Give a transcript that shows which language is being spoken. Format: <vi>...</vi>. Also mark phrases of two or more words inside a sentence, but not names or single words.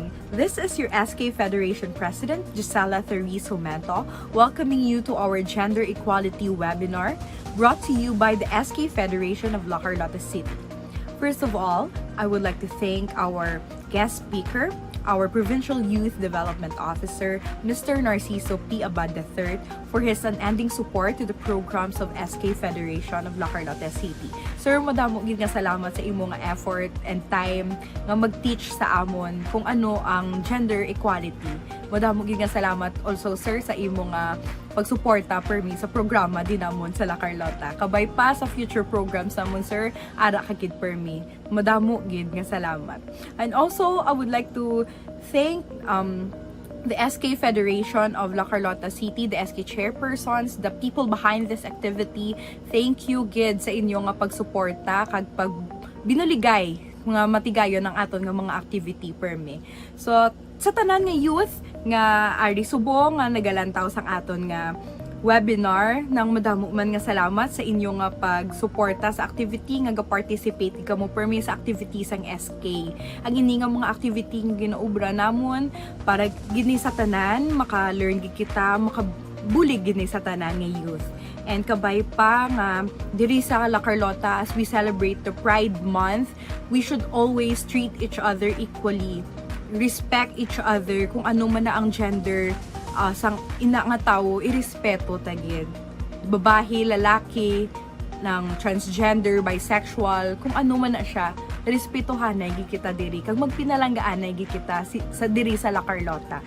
<en>This is your SK Federation President, Gisela Therese Humento, welcoming you to our Gender Equality webinar brought to you by the SK Federation of La Carlota City. First of all, I would like to thank our guest speaker, our Provincial Youth Development Officer, Mr. Narciso P. Abad III, for his unending support to the programs of SK Federation of La Carlota City.</en> <hil>Sir, madamo gid nga salamat sa imo nga</hil> <en>effort and time</en> <hil>nga mag-teach sa amon kung ano ang gender equality. Madamo gid nga salamat also, sir, sa imo nga pagsuporta permi sa programa din namon sa La Carlota. Kabay pa sa future programs namon, sir, ara ka gid permi. Madamo gid nga salamat.</hil> <en>And also, I would like to thank the SK Federation of La Carlota City, the SK chairpersons, the people behind this activity. Thank you</en> <hil>gid sa inyo nga pagsuporta kag pag binuligay nga matigayon ng aton nga mga activity permi. So sa tanan nga youth nga ari subong nga nagalantaw sang aton nga webinar, nang madamo man nga salamat sa inyo nga pagsuporta sa activity nga ga-participate kamo permi sa activities ang SK. Ang ini nga mga activity nga ginaubra namon para gini sa tanan maka-learn gid kita, makabulig gini sa tanan nga youth. And kabay pa nga diri sa La Carlota,</hil> <en>as we celebrate the Pride Month, we should always treat each other equally, respect each other</en> <hil>kung ano man na ang gender sang ina nga tao, irespeto tagid. Babae, lalaki, ng transgender, bisexual, kung ano man na siya, respetuhan na kita diri. Kag magpinalanggaan na kita sa diri sa La Carlota.</hil>